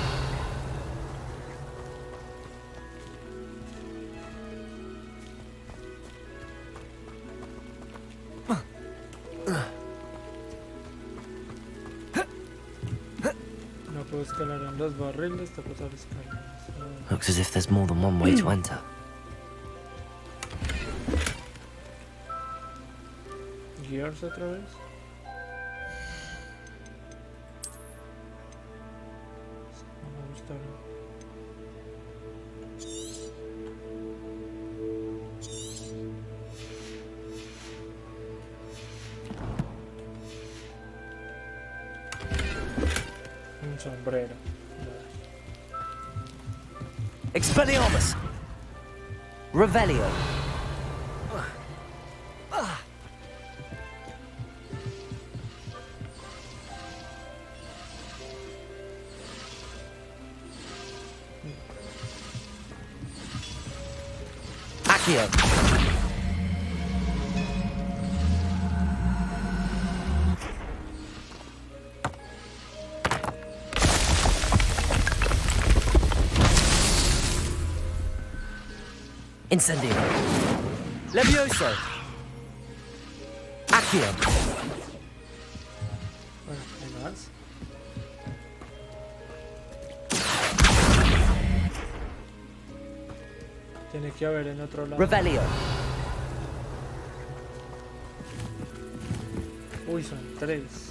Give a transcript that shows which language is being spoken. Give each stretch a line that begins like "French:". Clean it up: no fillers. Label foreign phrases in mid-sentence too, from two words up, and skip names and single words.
Spanish: No puedo escalar en los barriles, te puedo escalar.
English: Looks as if there's more than one way to enter.
Spanish: Gears otra vez. No me gustaron. Un sombrero. Expelliarmus. Revelio. Accio. Incendio. Levioso. Accio. Bueno, hay más. Tiene que haber en otro lado. Revelio. Uy, son 3.